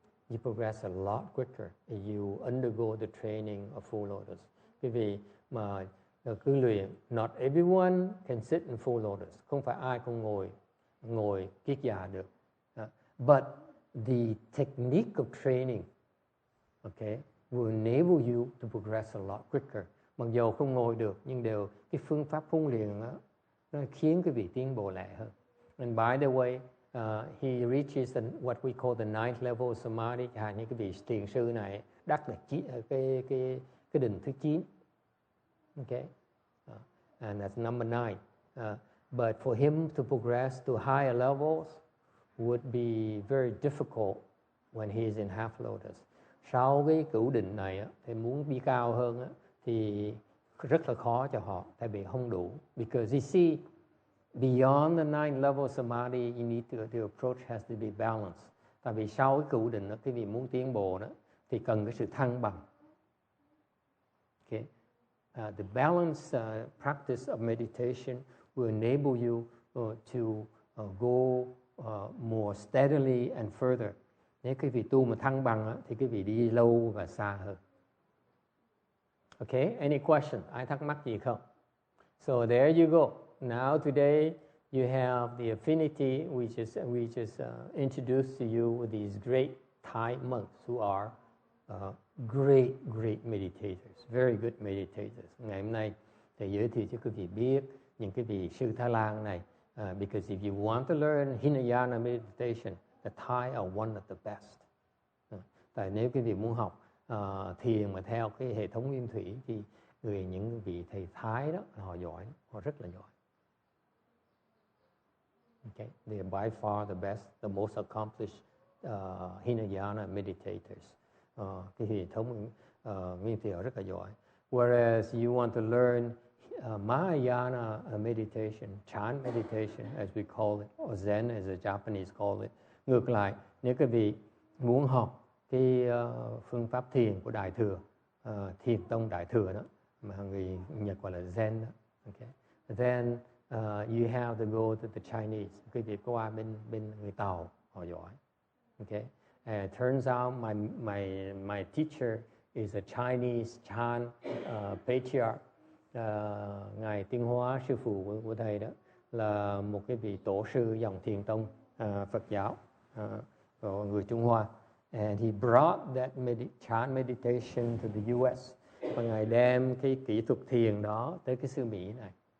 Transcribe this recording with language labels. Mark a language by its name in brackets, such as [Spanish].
[English] You progress a lot quicker if you undergo the training of full lotus. [Vietnamese] Quý vị mà cứ luyện, [English] not everyone can sit in full lotus. [Vietnamese] Không phải ai cũng ngồi kiết già được. [English] But the technique of training, okay, will enable you to progress a lot quicker. [Vietnamese] Mặc dù không ngồi được, nhưng cái phương pháp huấn luyện đó, nó khiến quý vị tiến bộ lẹ hơn. [English] And by the way, he reaches what we call the ninth level of samadhi. [Vietnamese] Những cái vị thiền sư này đắc là cái đỉnh thứ 9. [English] Okay, and that's number 9. But for him to progress to higher levels would be very difficult when he is in half lotus. [Vietnamese] Sau cái cửu định này thì muốn đi cao hơn thì rất là khó cho họ, tại vì không đủ. [English] Because you see, beyond the 9 level samadhi, you need the approach has to be balanced. [Vietnamese] Tại vì sau cái cửu định đó, cái vị muốn tiến bộ đó thì cần cái sự thăng bằng. [English] Okay. The balanced practice of meditation will enable you to go more steadily and further. [Vietnamese] Nếu cái vị tu mà thăng bằng thì cái vị đi lâu và xa hơn. [English] Okay, any question? [Vietnamese] Ai thắc mắc gì không? [English] So there you go. Now today you have the affinity. We just introduced to you with these great Thai monks who are great meditators, very good meditators. [Vietnamese] Ngày hôm nay thầy giới thiệu cho quý vị biết những cái vị sư Thái Lan này. [English] Because if you want to learn Hinayana meditation, the Thai are one of the best. [Vietnamese] Tại nếu quý vị muốn học thiền mà theo cái hệ thống nguyên thủy thì những vị thầy Thái đó họ giỏi, họ rất là giỏi. [English] Okay, they are by far the best, the most accomplished Hinayana meditators. [Vietnamese] Cái hệ thống nguyên thủy họ rất là giỏi. [English] Whereas you want to learn Mahayana meditation, Chan meditation, as we call it, or Zen as the Japanese call it. [Vietnamese] Ngược lại, nếu quý vị muốn học cái phương pháp thiền của Đại Thừa, Thiền tông Đại Thừa đó, mà người Nhật gọi là Zen đó, okay. [English] Then you have to go to the Chinese. [Vietnamese] Quý vị qua bên người Tàu, họ giỏi. [English] Okay. Turns out my teacher is a Chinese Chan patriarch. [Vietnamese] Ngài Tiên Hóa, sư phụ của thầy đó, là một cái vị tổ sư dòng Thiền tông Phật giáo của người Trung Hoa. [English] And he brought that Chan meditation to the US. [Vietnamese] Và Ngài đem cái kỹ thuật thiền đó tới cái xứ Mỹ này.